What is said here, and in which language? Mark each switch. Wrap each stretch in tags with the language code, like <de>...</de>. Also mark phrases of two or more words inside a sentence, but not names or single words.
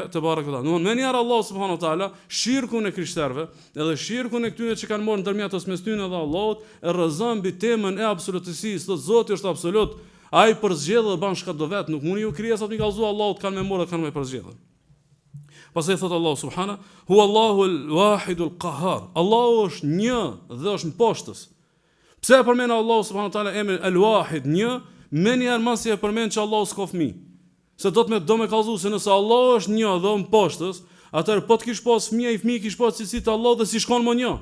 <sq>Domthon me njerë Allah</sq> <ar>سبحانه وتعالى</ar> <sq>shirkun e krishterëve, edhe shirkun e këtyre që kanë marrë ndërmjetës mes tyre dhe Allahut, e rrezon mbi temën e absolutësisë, thotë Zoti është absolut, ai përzgjedh dhe ban çka do vet, nuk mundi ju krijesat mi kallzu Allahut kanë me morë kanë me përzgjedh. Pastaj thotë</sq> <ar>الله سبحانه هو الله الواحد القهار.</ar> <sq>Allahu është një dhe është mposhtës. Pse e përmend Allahu</sq> <ar>سبحانه وتعالى</ar> <sq>emrin al-wahid, një, më njëherë masi e përmend që Allahu s'ka fëmijë. Se do me kallzu se nëse Allah është një dhe mposhtës, atëherë po të kish pas fëmijë, i fëmijë kish pas cilësi të Allahut dhe si shkon më një.</sq>